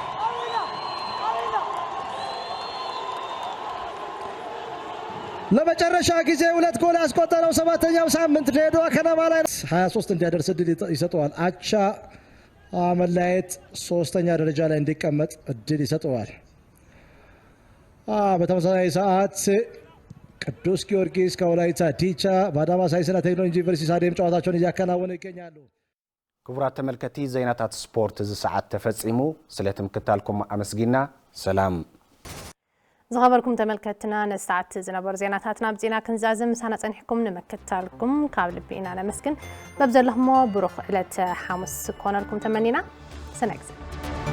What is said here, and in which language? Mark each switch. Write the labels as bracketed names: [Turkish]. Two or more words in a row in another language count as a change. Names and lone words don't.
[Amharic] ለመጨረሻ ጊዜ ሁለት ጎል ያስቆጠረው 7ኛው ሳምንት ድሬዳዋ ከነማ ላይ 23 እንዲያደርስ እድል ይሰጠዋል። አቻ መለያየት 3ኛ ደረጃ ላይ እንዲቀመጥ እድል ይሰጠዋል። በተመሳሳይ ሰዓት ቅዱስ ጊዮርጊስ ከወላይታ ዲቻ በአዳማ ሳይንስና ቴክኖሎጂ ዩኒቨርሲቲ ስታዲየም ጨዋታቸውን እያከናወኑ ይገኛሉ። [Tigrinya] ክቡራት ተመልከቲ ዜናታት ስፖርት እዚ ሰዓት ተፈጺሙ ስለትምክታልኩም አመስጊና ሰላም ዝኸበርኩም ተመልከትና ነሰዓት ዝነበሩ ዜናታትና ብዜና ክንዛዝም ሳና ጸኒሕኩም ንመክታልኩም ካብ ልቢ ኢና ነመስግን በብዘለኹሞ ብሩኽ ዕለት ሐሙስ ኮነልኩም ተመኒና ሰናይ ግዜ